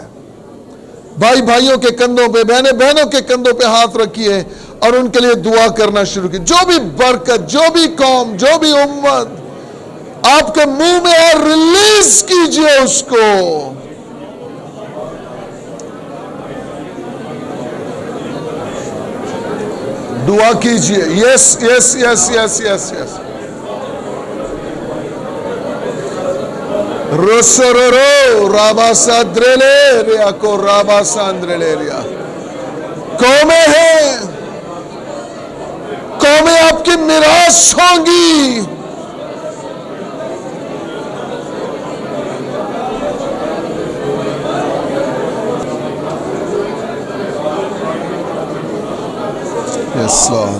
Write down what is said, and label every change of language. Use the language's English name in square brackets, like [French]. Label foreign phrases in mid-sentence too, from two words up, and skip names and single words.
[Urdu] بھائی بھائیوں کے کندھوں پہ، بہنیں بہنوں کے کندھوں پہ ہاتھ رکھیے اور ان کے لیے دعا کرنا شروع کیجیے۔ جو بھی برکت، جو بھی قوم، جو بھی امت آپ کے منہ میں ہے، ریلیز کیجیے اس کو۔ دعا کیجیے۔ [English] yes yes yes yes yes yes. روسورو رابا سادرلے ریا کو رابا ساندرلے ریا۔ [Urdu] قومیں ہیں، قومیں آپ کی میراث ہوں گی۔ [English] Yes, Lord.